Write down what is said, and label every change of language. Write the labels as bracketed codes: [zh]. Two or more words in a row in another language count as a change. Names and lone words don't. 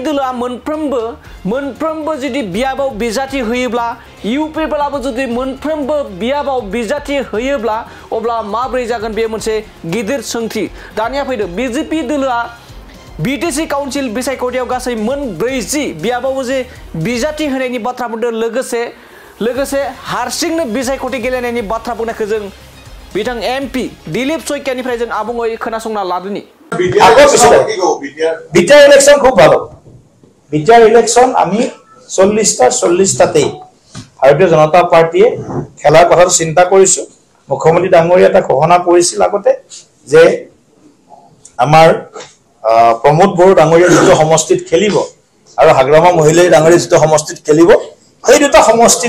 [brx] दोलोआ मोनफ्रोमबो जुदि बियाबाव बिजाथि होयोब्ला यूपीपीएलआबो जुदि मोनफ्रोमबो बियाबाव बिजाथि होयोब्ला अब्ला माब्रै जागोन बे मोनसे गिदिर सोंथि दानिया फैदो बीजेपी दोलोआ बीटीसी काउन्सिल बिसायख'थियाव गासै मोन 40 बियाबावबो जे बिजाथि होनायनि बाथ्रा बुंदों लोगोसे हारसिंनो बिसायख'थि गेलेनायनि बाथ्रा बुंनायखौ जों बिथां एमपी दिलीप सयकियानिफ्राय जों आबुङै खोनासंना लादोनि [as] বিটিআর ইলেকশন খুব ভালো বিটিআর ইলেকশন আমি 40টাতেই ভাৰতীয় জনতা পাৰ্টিয়ে খেলাৰ কথা চিন্তা কৰিছো মুখ্যমন্ত্ৰী ডাঙৰীয়া এটা ঘোষণা কৰিছিল আগতে যে আমাৰ প্ৰমোদ বড়ো ডাঙৰীয়া যিটো সমষ্টিত খেলিব আৰু হাগ্ৰামা মহিলাই ডাঙৰীয়া যিটো সমষ্টিত খেলিব সেই দুটা সমষ্টিত